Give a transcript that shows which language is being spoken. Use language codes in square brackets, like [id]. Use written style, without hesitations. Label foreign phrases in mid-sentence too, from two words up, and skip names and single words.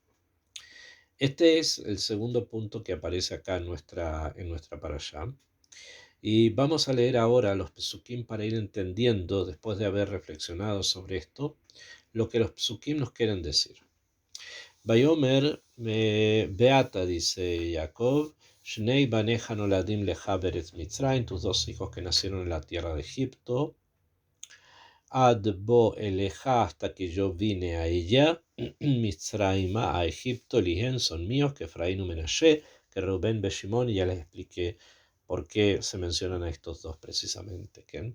[es] Este es el segundo punto que aparece acá en nuestra parashá. Y vamos a leer ahora los Pesukim para ir entendiendo, después de haber reflexionado sobre esto, lo que los Pesukim nos quieren decir. [he] ויאמר ועתה, [es] dice Jacob, [he] שני בניך הנולדים לך בארץ מצרים, [es] tus dos hijos que nacieron en la tierra de Egipto, [he] עד בואי אליך, [es] hasta que yo vine a ella, Mitzrayma, a Egipto, ligen, son míos, que Efraín y Menashe, que Reuben be Shimón, y ya les expliqué por qué se mencionan a estos dos precisamente, ¿okay?